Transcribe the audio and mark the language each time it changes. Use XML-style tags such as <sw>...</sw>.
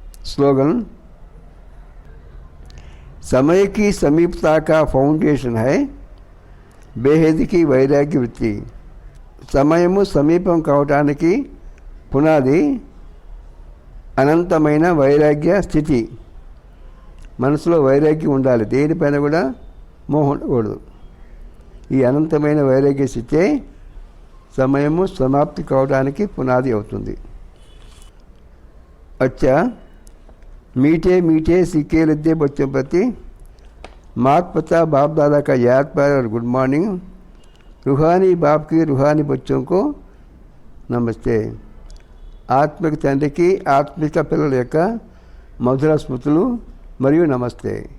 <hi>Slogan समय की समीपता का फाउंडेशन है बेहद की वैराग्य वृत्ति।</hi> <te>సమయము సమీపం కావటానికి పునాది అనంతమైన వైరాగ్య స్థితి। మనసులో వైరాగ్యం ఉండాలి, దేనిపైన కూడా మోహం ఉండకూడదు। ఈ అనంతమైన వైరాగ్య స్థితే సమయము సమాప్తి కావడానికి పునాది అవుతుంది।</te> <hi>अच्छा, मीठे मीठे सीखे लद्दे बच्चों प्रति मात पिता बाप दादा का याद प्यार और</hi> <en>Good morning.</en> <hi>रूहानी बाप की रूहानी बच्चों को नमस्ते।</hi> <te>ఆత్మిక తండ్రికి ఆత్మిక పిల్లల యొక్క మధుర స్మృతులు మరియు నమస్తే।</te>